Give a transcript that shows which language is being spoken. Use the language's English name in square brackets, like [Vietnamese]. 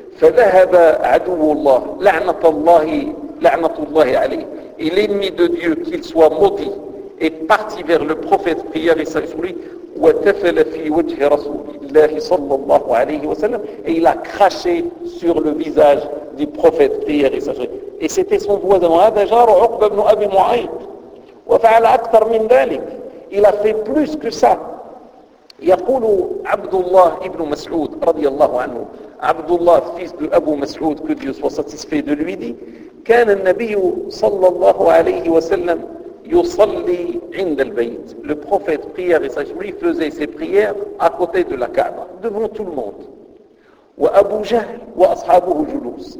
[Arabic] فَذَهَبَ عَدُوُ اللَّهِ لَعْنَةَ اللَّهِ لَعْنَةُ اللَّهِ عَلَيْهِ [French] Et l'ennemi de Dieu, qu'il soit maudit, est parti vers le prophète prière et salut. [Arabic] وَتَفَلَ فِي وَجْهِ رَسُولِ اللَّهِ صَلَّى اللَّهُ عَلَيْهِ وَسَلَّمَ [French] Et il a craché sur le visage du prophète prière et salut. Et c'était son voisin. [Arabic] هَذَا جَارُ عُقْبَ بْنُ أَبِي مُعَيْبِ وفعل أكثر من ذلك. [French] Il a fait plus que ça. [Arabic] يقول عبد الله ابن مسعود رضي الله عنه. [French] عبد الله fils de Abu Mas'ud, que Dieu soit satisfait de lui, dit [Arabic] كان النبي صلى الله عليه وسلم يصلي عند البيت. [French] Le prophète prière et sa'ri faisait ses prières à côté de la Kaaba, devant tout le monde. [Arabic] وأبو جهل وأصحابه جلوس.